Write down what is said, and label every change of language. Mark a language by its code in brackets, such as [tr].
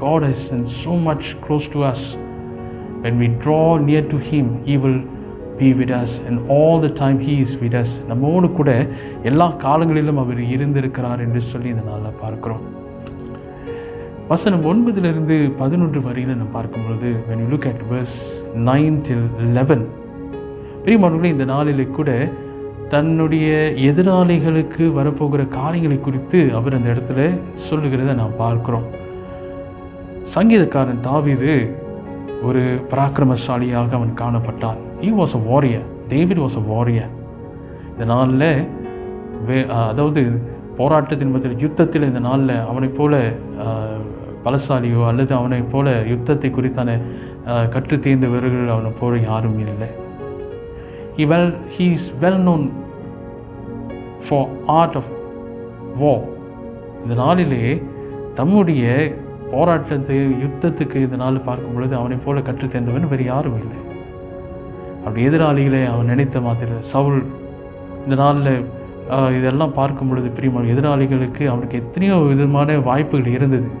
[en] God has been so much close to us. When we draw near to Him, He will be with us, and all the time He is with us. [ta] நம்மோடு கூட எல்லா காலங்களிலும் அவர் இருந்திருக்கிறார் என்று சொல்லி இந்த நாளில் பார்க்கிறோம். வசனம் 9-11 வரையில் நம்ம பார்க்கும்பொழுது, [en] when you look at verse 9 till 11, [ta] பிரியமானவர்களே, இந்த நாளிலே கூட தன்னுடைய எதிராளிகளுக்கு வரப்போகிற காரியங்களை குறித்து அவர் அந்த இடத்துல சொல்லுகிறத நாம் பார்க்கிறோம். சங்கீதக்காரன் தாவீது ஒரு பராக்கிரமசாலியாக அவன் காணப்பட்டான். [en] He was a warrior. David was a warrior. [ta] இந்த நாளில் அதாவது போராட்டத்தின் மத்தியில், யுத்தத்தில் இந்த நாளில் அவனை போல பலசாலியோ அல்லது அவனை போல யுத்தத்தை குறித்தான கற்று தேர்ந்தவர்கள் அவனை போல யாரும் இல்லை. [en] He is well known for art of war. [ta] இந்த நாளிலே தம்முடைய போராட்டத்தை, யுத்தத்துக்கு இந்த நாள் பார்க்கும் பொழுது அவனை போல கற்று தேர்ந்தவன் வேறு யாரும் இல்லை. அப்படி எதிராளிகளை அவன் நினைத்த மாத்திரம் சவுல் இந்த நாளில் இதெல்லாம் பார்க்கும் பொழுது பிரியமான எதிராளிகளுக்கு அவனுக்கு எத்தனையோ விதமான வாய்ப்புகள் இருந்தது.